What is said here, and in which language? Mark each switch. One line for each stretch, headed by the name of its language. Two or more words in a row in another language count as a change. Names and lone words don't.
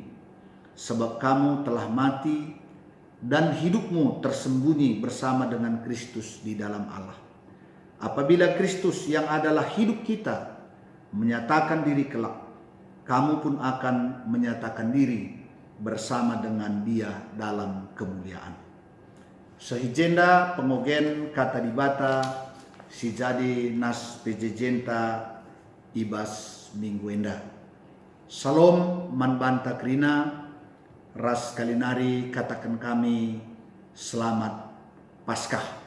Indonesian: Sebab kamu telah mati, dan hidupmu tersembunyi bersama dengan Kristus di dalam Allah. Apabila Kristus yang adalah hidup kita menyatakan diri kelak, kamu pun akan menyatakan diri bersama dengan Dia dalam kemuliaan.
Batak Karo: Sehijenda pengogen kata dibata si jadi nas pejejenta ibas mingguenda. Salom man banta krina, ras kalinari katakan kami
Indonesian: selamat Paskah.